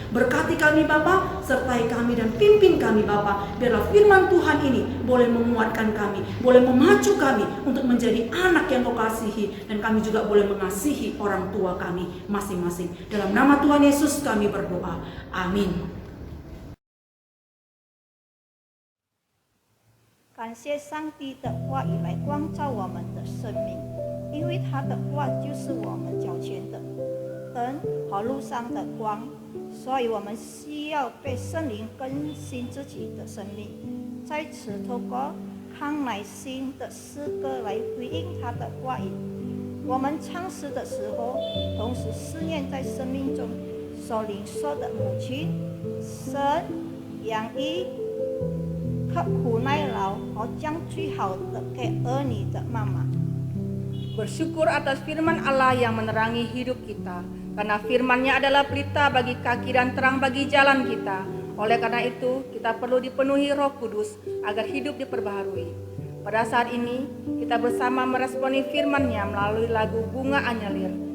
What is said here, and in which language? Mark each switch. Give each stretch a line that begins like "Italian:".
Indonesian: Berkati kami Bapa, sertai kami dan pimpin kami Bapa. Biarlah firman Tuhan ini boleh menguatkan kami, boleh memacu kami untuk menjadi anak yang Kau kasihi, dan kami juga boleh mengasihi orang tua kami masing-masing. Dalam nama Tuhan Yesus kami berdoa. Amin.
Chinese: 感谢上帝的话语来光照我们的生命，因为他的话就是我们脚前的灯和路上的光，所以我们需要被圣灵更新自己的生命，在此透过康乃馨的诗歌来回应他的话语。我们唱诗的时候，同时思念在生命中所领受的母亲、神、养育、刻苦耐劳和将最好的给儿女的妈妈。
Indonesian: Bersyukur atas firman Allah yang menerangi hidup kita, karena firman-Nya adalah pelita bagi kaki dan terang bagi jalan kita. Oleh karena itu, kita perlu dipenuhi Roh Kudus agar hidup diperbaharui. Pada saat ini, kita bersama meresponi firman-Nya melalui lagu Bunga Anyelir.